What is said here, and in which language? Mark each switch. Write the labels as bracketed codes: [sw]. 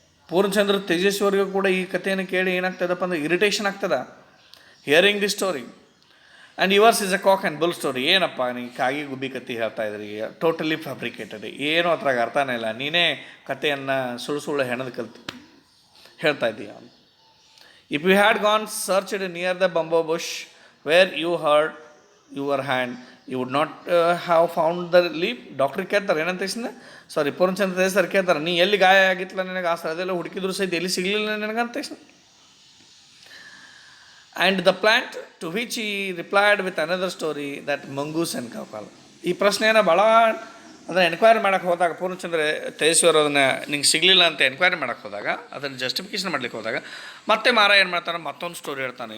[kn] ಪೂರ್ಣಚಂದ್ರ ತೇಜಸ್ವಿಯವರಿಗೂ ಕೂಡ ಈ ಕಥೆಯನ್ನು ಕೇಳಿ ಏನಾಗ್ತದಪ್ಪ ಅಂದ್ರೆ ಇರಿಟೇಷನ್ ಆಗ್ತದೆ, [en] Hearing the story. And yours is a cock and bull story. [kn] ಏನಪ್ಪ ನೀವು ಕಾಗಿ ಗುಬ್ಬಿ ಕತ್ತಿ ಹೇಳ್ತಾ ಇದ್ರಿ, [en] totally fabricated, [kn] ಏನೂ ಅದ್ರಾಗ ಅರ್ಥನೇ ಇಲ್ಲ, ನೀನೇ ಕಥೆಯನ್ನು ಸುಳ್ಳು ಹೆಣದ ಕಲ್ತು ಹೇಳ್ತಾ ಇದ್ದೀಯ. [en] If you had gone searched near the bamboo bush where you hurt your hand, you would not have found the leaf. [kn] Doctor ಕೇಳ್ತಾರೆ ಏನಂತ ತಕ್ಷಣ, ಸಾರಿ ಪೂರ್ಣಚಂದ್ರ ಸರ್ ಕೇಳ್ತಾರೆ, ನೀ ಎಲ್ಲಿ ಗಾಯ ಆಗಿತ್ತಲ್ಲ ನಿನಗೆ, ಆ ಸ್ಥಳದೆಲ್ಲ ಹುಡುಕಿದ್ರು ಸಹಿತ ಎಲ್ಲಿ ಸಿಗಲಿಲ್ಲ ನನಗಂತ ತಕ್ಷಣ. [en] And the plant to which he replied with another story that mongoose and ಕೌಕಾಲ್. [kn] ಈ ಪ್ರಶ್ನೆಯನ್ನು ಭಾಳ ಅದನ್ನು ಎನ್ಕ್ವೈರಿ ಮಾಡೋಕ್ಕೆ ಹೋದಾಗ, ಪೂರ್ಣಚಂದ್ರ ತೇಜಸ್ವಿಯವರು ಅದನ್ನು ನಿಂಗೆ ಸಿಗಲಿಲ್ಲ ಅಂತ ಎನ್ಕ್ವೈರಿ ಮಾಡೋಕ್ಕೆ ಹೋದಾಗ, ಅದನ್ನು ಜಸ್ಟಿಫಿಕೇಷನ್ ಮಾಡ್ಲಿಕ್ಕೆ ಹೋದಾಗ ಮತ್ತೆ ಮಾರ ಏನು ಮಾಡ್ತಾನೆ, ಮತ್ತೊಂದು ಸ್ಟೋರಿ ಹೇಳ್ತಾನೆ.